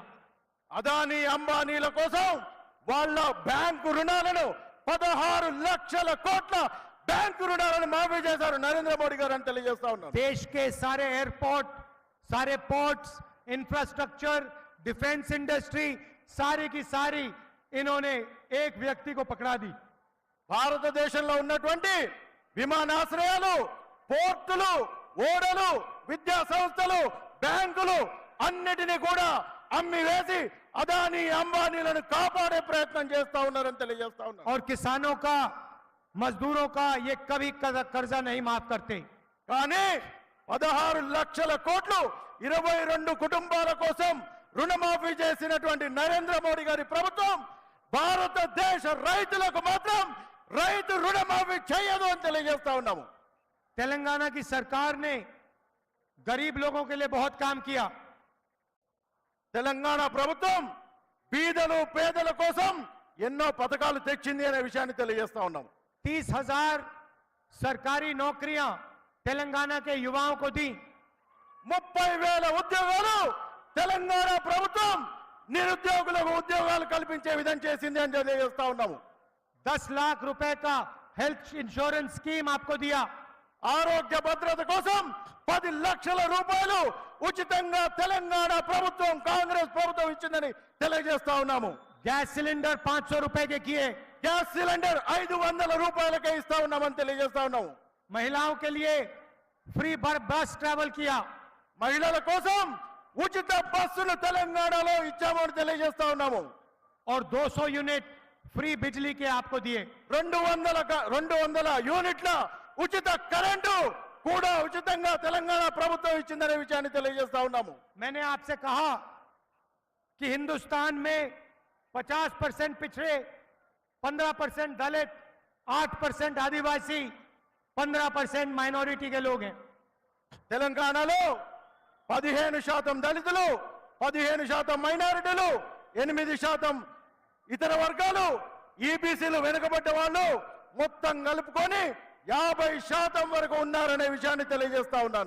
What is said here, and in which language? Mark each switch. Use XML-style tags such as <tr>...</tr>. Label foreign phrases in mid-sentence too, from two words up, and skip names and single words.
<te>అదానీ అంబానీల కోసం వాళ్ళ బ్యాంకు రుణాలను 16 లక్షల కోట్ల బ్యాంకు రుణాలను మాఫీ చేశారు నరేంద్ర మోడీ గారు అని తెలియజేస్తా ఉన్నాం.</te> <hi>देश के सारे एयरपोर्ट, सारे पोर्ट्स, इंफ्रास्ट्रक्चर,</hi> <en>defense industry,</en> <hi>सारी की सारी इन्होंने एक व्यक्ति को पकड़ा दी।</hi> <te>భారతదేశంలో ఉన్నటువంటి విమానాశ్రయాలు, పోర్టులు, ఓడలు, విద్యా సంస్థలు, బ్యాంకులు అన్నిటినీ కూడా అమ్మి వేసి అదానీ అంబానీలను కాపాడే ప్రయత్నం చేస్తా ఉన్నారని తెలియజేస్తా ఉన్నారు.</te> <hi>और किसानों का, मजदूरों का ये कभी कर्जा नहीं माफ करते।</hi> <te>కానీ 16 లక్షల కోట్లు 22 కుటుంబాల కోసం రుణమాఫీ చేసినటువంటి నరేంద్ర మోడీ గారి ప్రభుత్వం భారతదేశ రైతులకు మాత్రం రైతు రుణమాఫీ చేయదు అని తెలియజేస్తా ఉన్నాము.</te> <hi>तेलंगाना की सरकार ने गरीब लोगों के लिए बहुत काम किया।</hi> <te>తెలంగాణ ప్రభుత్వం బీదలు పేదల కోసం ఎన్నో పథకాలు తెచ్చింది అనే విషయాన్ని తెలియజేస్తా ఉన్నాం.</te> <hi>30,000 सरकारी नौकरियां तेलंगाना के युवाओं को दी।</hi> <te>30,000 ఉద్యోగాలు తెలంగాణ ప్రభుత్వం నిరుద్యోగులకు ఉద్యోగాలు కల్పించే విధంగా చేసింది అని తెలియజేస్తా ఉన్నాము.</te> <hi>10 लाख रुपए का</hi> <en>health insurance scheme</en> <hi>आपको दिया।</hi> <te>ఆరోగ్య భద్రత కోసం 10 లక్షల రూపాయలు ఉచితంగా తెలంగాణ ప్రభుత్వం, కాంగ్రెస్ ప్రభుత్వం ఇచ్చిందని తెలియజేస్తా ఉన్నాము.</te> <en>gas cylinder</en> <hi>500 रुपए के किए।</hi> <en>gas cylinder</en> <te>500 రూపాయలకే ఇస్తా ఉన్నామని తెలియజేస్తా ఉన్నాము.</te> <hi>महिलाओं के लिए</hi> <en>free bus travel</en> <hi>किया।</hi> <te>మహిళల కోసం ఉచిత బస్సులు తెలంగాణలో ఇచ్చామని తెలియజేస్తా ఉన్నాము.</te> <hi>और 200</hi> <en>unit free</en> <hi>बिजली के आपको दिए।</hi> <te>200 యూనిట్ల ఉచిత కరెంటు కూడా ఉచితంగా తెలంగాణ ప్రభుత్వం ఇచ్చిందనే విషయాన్ని తెలియజేస్తా ఉన్నాము.</te> <hi>मैंने आपसे कहा कि हिंदुस्तान में 50% पिछड़े, 15% दलित, 8% आदिवासी, 15% माइनॉरिटी के लोग हैं।</hi> <te>తెలంగాణలో 15% దళితులు, 15% మైనారిటీలు, 8% ఇతర వర్గాలు, ఈబీసీలు వెనుకబడ్డ వాళ్ళు మొత్తం కలుపుకొని 50% వరకు ఉన్నారనే విషయాన్ని తెలియజేస్తా ఉన్నాను.</te>